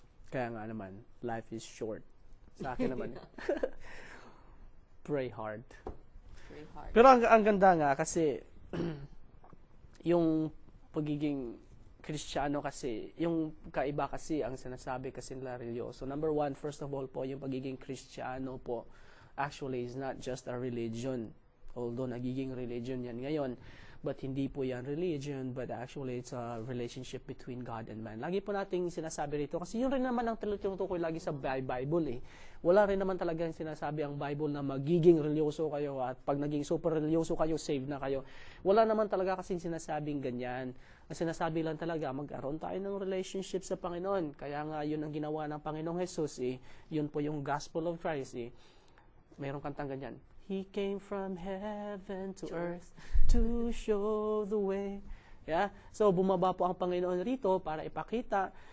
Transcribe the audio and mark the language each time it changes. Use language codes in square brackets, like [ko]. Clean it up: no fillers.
[tl] Kaya nga naman, [en] life is short. [tl] Sa akin naman. [en] Pray hard. Pray hard. [tl] Pero ang ganda nga kasi, yung pagiging Kristiyano kasi, yung kaiba kasi ang sinasabi kasi nila religyoso. [en] Number one, first of all [tl] po, yung pagiging Kristiyano po, [en] actually is not just a religion. Although [tl] nagiging religion yan ngayon, [en] but [tl] hindi po yan religion, [en] but actually it's a relationship between God and man. [tl] Lagi po nating sinasabi rito, kasi yun rin naman ang tinutukoy lagi sa Bible eh. Wala rin naman talaga yung sinasabi ang Bible na magiging religyoso kayo at pag naging super religyoso kayo, saved na kayo. Wala naman talaga kasi sinasabing ganyan. Ang sinasabi lang talaga, magkaroon tayo ng relationship sa Panginoon. Kaya nga yun ang ginawa ng Panginoong Jesus eh. Yun po yung gospel of Christ eh. Mayroong kantang ganyan. [en] He came from heaven to earth to show the way. Yeah? [tl] So, bumaba po ang Panginoon rito para ipakita.